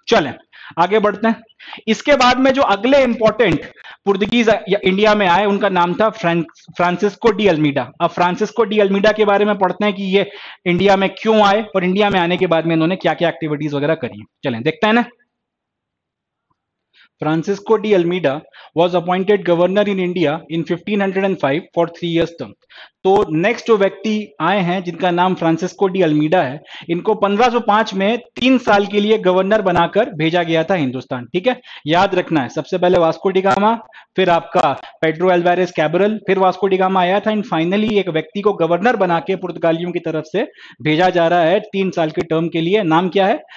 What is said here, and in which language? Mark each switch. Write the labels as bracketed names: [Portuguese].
[Hindi] चलें आगे बढ़ते हैं। इसके बाद में जो अगले इंपॉर्टेंट पुर्तगीज इंडिया में आए उनका नाम था फ्रांसिस्को डी अल्मीडा। अब फ्रांसिस्को डी अल्मीडा के बारे में पढ़ते हैं कि ये इंडिया में क्यों आए और इंडिया में आने के बाद में इन्होंने क्या क्या एक्टिविटीज वगैरह करी। चलें देखते हैं ना। [English] Francisco de Almeida was appointed governor in India in 1505 for 3 years term. [Hindi] तो नेक्स्ट जो व्यक्ति आए हैं जिनका नाम फ्रांसिस्को डी अल्मीडा है, इनको 1505 में 3 साल के लिए गवर्नर बनाकर भेजा गया था हिंदुस्तान। ठीक है, याद रखना है, सबसे पहले वास्को डी गामा, फिर आपका पेड्रो एल्वारेस कैबरल, फिर वास्को डी गामा आया था, एंड फाइनली एक व्यक्ति को गवर्नर बना के पुर्तगालियों की तरफ से भेजा जा रहा है 3 साल के टर्म के लिए। नाम क्या है?